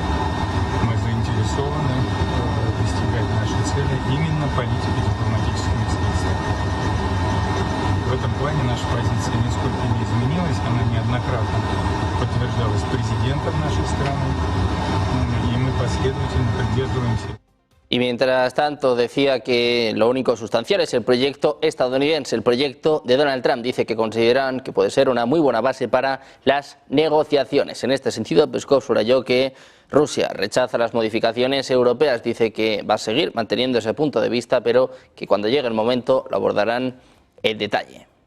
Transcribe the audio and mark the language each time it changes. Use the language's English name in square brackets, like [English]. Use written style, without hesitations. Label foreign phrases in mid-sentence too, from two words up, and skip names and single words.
[Russian] Мы заинтересованы достигать нашей цели именно политико-дипломатическими средствами. В этом плане наша позиция нисколько не изменилась, она неоднократно подтверждалась президентом нашей страны, и мы последовательно придерживаемся. [Spanish] Y mientras tanto decía que lo único sustancial es el proyecto estadounidense, el proyecto de Donald Trump. Dice que consideran que puede ser una muy buena base para las negociaciones. En este sentido, Peskov subrayó que Rusia rechaza las modificaciones europeas. Dice que va a seguir manteniendo ese punto de vista, pero que cuando llegue el momento lo abordarán en detalle.